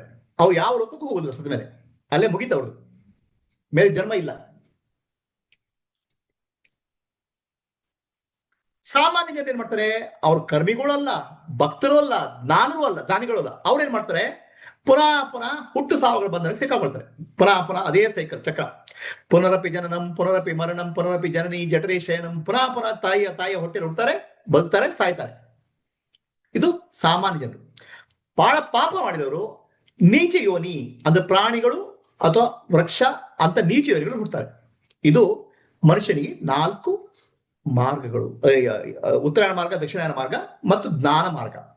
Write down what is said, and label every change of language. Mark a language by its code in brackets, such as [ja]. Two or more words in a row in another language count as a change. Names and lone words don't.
[kn] ಅವ್ರು ಯಾವ ಲೋಕಕ್ಕೂ ಹೋಗುದಿಲ್ಲ, ಸದ ಮೇಲೆ ಅಲ್ಲೇ ಮುಗಿತವ್ರದ್ದು, ಮೇಲೆ ಜನ್ಮ ಇಲ್ಲ. ಸಾಮಾನ್ಯ ಜನರು ಏನ್ ಮಾಡ್ತಾರೆ, ಅವ್ರ ಕರ್ಮಿಗಳು ಅಲ್ಲ, ಭಕ್ತರು ಅಲ್ಲ, ಜ್ಞಾನರು ಅಲ್ಲ, ಜ್ಞಾನಿಗಳು ಅಲ್ಲ. ಅವ್ರು ಏನ್ ಮಾಡ್ತಾರೆ, ಪುನಃ ಹುಟ್ಟು ಸಾವುಗಳು ಬಂದಾಗ ಸಿಕ್ಕಾಕೊಳ್ತಾರೆ. ಪುನಃ ಅದೇ ಸೈಕಲ್ ಚಕ್ರ. [sa] ಪುನರಪಿ ಜನನಂ ಪುನರಪಿ ಮರಣಂ ಪುನರಪಿ ಜನನಿ ಜಠರೇ ಶಯನಂ. [kn] ಪುನಃ ತಾಯಿಯ ಹೊಟ್ಟೆ ಹುಡ್ತಾರೆ, ಬದುಕ್ತಾರೆ, ಸಾಯ್ತಾರೆ. ಇದು ಸಾಮಾನ್ಯ ಜನರು. ಬಹಳ ಪಾಪ ಮಾಡಿದವರು ನೀಚ ಯೋನಿ ಅಂದ್ರೆ ಪ್ರಾಣಿಗಳು ಅಥವಾ ವೃಕ್ಷ ಅಂತ ನೀಚ ಯೋನಿಗಳು ಹುಡ್ತಾರೆ. ಇದು ಮನುಷ್ಯನಿಗೆ 4 ಮಾರ್ಗಗಳು: ಉತ್ತರಾಯಣ ಮಾರ್ಗ, ದಕ್ಷಿಣಾಯನ ಮಾರ್ಗ ಮತ್ತು ಜ್ಞಾನ ಮಾರ್ಗ.